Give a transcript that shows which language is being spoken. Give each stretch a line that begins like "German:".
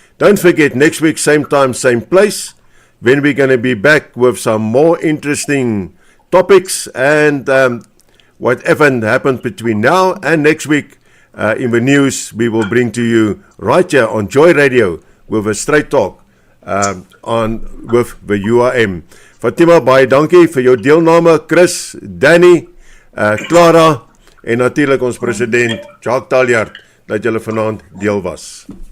English: Don't forget, next week, same time, same place, when we're going to be back with some more interesting topics and whatever happened between now and next week in the news, we will bring to you right here on JoyRadio with a straight talk with the URM.
Afrikaans: Fatima, baie dankie vir jou deelname. Chris, Danny, Clara en natuurlijk ons president Jacques Taljaard dat julle vanaand deel was.